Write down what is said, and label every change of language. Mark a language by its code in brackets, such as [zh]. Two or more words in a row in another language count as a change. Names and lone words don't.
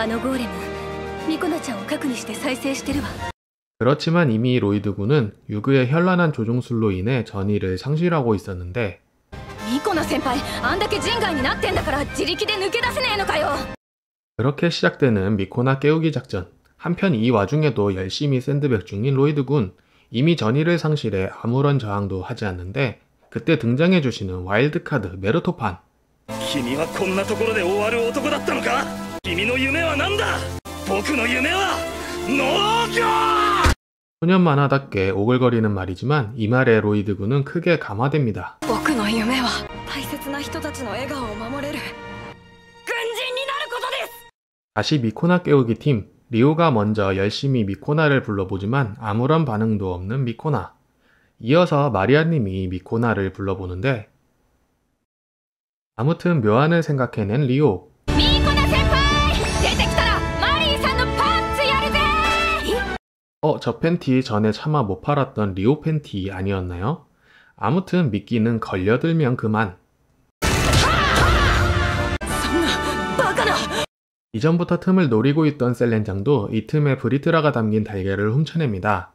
[ko] 그렇지만 이미 로이드군은 유그의 현란한 조종술로 인해 전의를 상실하고 있었는데, 그렇게 시작되는 미코나 깨우기 작전. 한편 이 와중에도 열심히 샌드백 중인 로이드군. 이미 전의를 상실해 아무런 저항도 하지 않는데, 그때 등장해주시는 와일드카드 메르토판. [ja] 君はこんなところで終わる男だったのか。君の夢は何だ。僕の夢は農業。 [ko] 소년 만화답게 오글거리는 말이지만 이 말에 로이드 군은 크게 감화됩니다. [ja] 僕の夢は大切な人たちの笑顔を守れる軍人になることです。 [ko] 다시 미코나 깨우기 팀. 리오가 먼저 열심히 미코나를 불러보지만 아무런 반응도 없는 미코나. 이어서 마리아님이 미코나를 불러보는데 아무튼 묘안을 생각해낸 리오. [ja] ミーコナ先輩出てきたらマリーさんのパンツやるぜ。 [ko] 저 팬티 전에 차마 못 팔았던 리오 팬티 아니었나요? 아무튼 미끼는 걸려들면 그만. 이전부터 틈을 노리고 있던 셀렌장도 이 틈에 브리트라가 담긴 달걀을 훔쳐냅니다.